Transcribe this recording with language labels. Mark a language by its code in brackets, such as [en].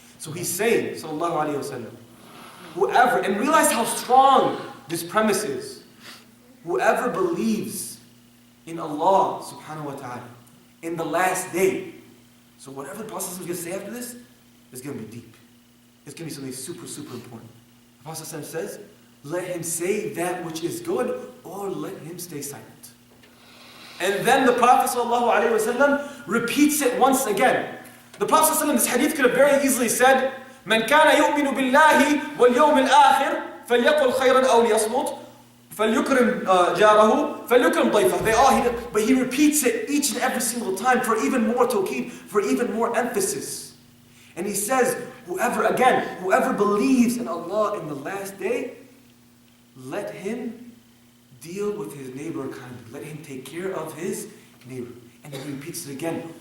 [en] So he's saying, sallallahu alayhi wa sallam, whoever, and realize how strong this premise is, whoever believes in Allah subhanahu wa ta'ala, in the last day. So whatever the Prophet is going to say after this, is going to be deep. It's going to be something super, super important. The Prophet says, let him say that which is good, or let him stay silent. And then the Prophet ﷺ repeats it once again. The Prophet ﷺ in this hadith could have very easily said, [ar] من كان يؤمن بالله واليوم الآخر فليقل خيرا أو ليصمت فليكرم جاره فليكرم ضيفه. [en] But he repeats it each and every single time for even more tawqid, for even more emphasis. And he says, whoever believes in Allah in the last day, let him deal with his neighbor kindly. Let him take care of his neighbor. And he repeats it again.